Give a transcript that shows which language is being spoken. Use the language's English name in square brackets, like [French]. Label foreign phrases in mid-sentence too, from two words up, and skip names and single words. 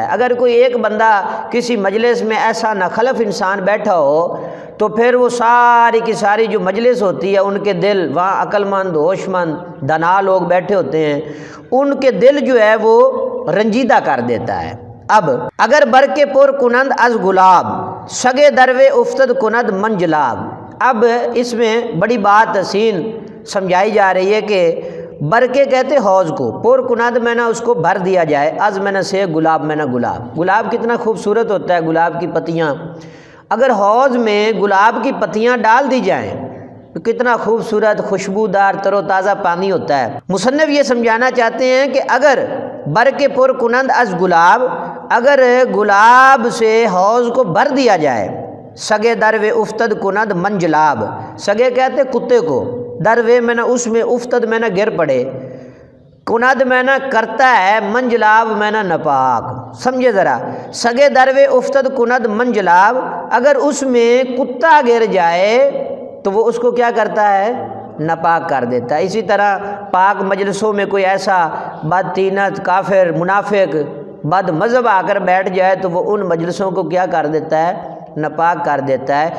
[Urdu] اگر کوئی ایک بندہ کسی مجلس میں ایسا ناخلف انسان بیٹھا ہو تو پھر وہ ساری کی ساری جو مجلس ہوتی ہے ان کے دل، وہاں عقل مند، ہوش مند، دانا لوگ بیٹھے ہوتے ہیں، ان کے دل جو ہے وہ رنجیدہ کر دیتا ہے۔ [Persian] اب اگر برکے پر کنند از گلاب سگے دروے افتد کند منجلاب، [Urdu] اب اس میں بڑی بات حسین سمجھائی جا رہی ہے کہ برکے کہتے حوض کو، [Persian] پر کنند [Urdu] میں نہ اس کو بھر دیا جائے، از میں نہ سے گلاب میں نہ گلاب، گلاب کتنا خوبصورت ہوتا ہے، گلاب کی پتیاں، اگر حوض میں گلاب کی پتیاں ڈال دی جائیں تو کتنا خوبصورت خوشبودار تر و تازہ پانی ہوتا ہے۔ مصنف یہ سمجھانا چاہتے ہیں کہ اگر [Persian] برکے پر کنند از گلاب، [Urdu] اگر گلاب سے حوض کو بھر دیا جائے، [Persian] سگے دروے افتد کند منجلاب، [Urdu] سگے کہتے کتے کو، دروے میں نہ اس میں، افتد میں نہ گر پڑے، کند میں نہ کرتا ہے، منجلاب میں نہ نپاک، سمجھے ذرا، [Persian] سگے دروے افتد کند منجلاب، [Urdu] اگر اس میں کتا گر جائے تو وہ اس کو کیا کرتا ہے؟ ناپاک کر دیتا ہے۔ اسی طرح پاک مجلسوں میں کوئی ایسا بدتینت، کافر، منافق، بد مذہب آ کر بیٹھ جائے تو وہ ان مجلسوں کو کیا کر دیتا ہے؟ ناپاک کر دیتا ہے۔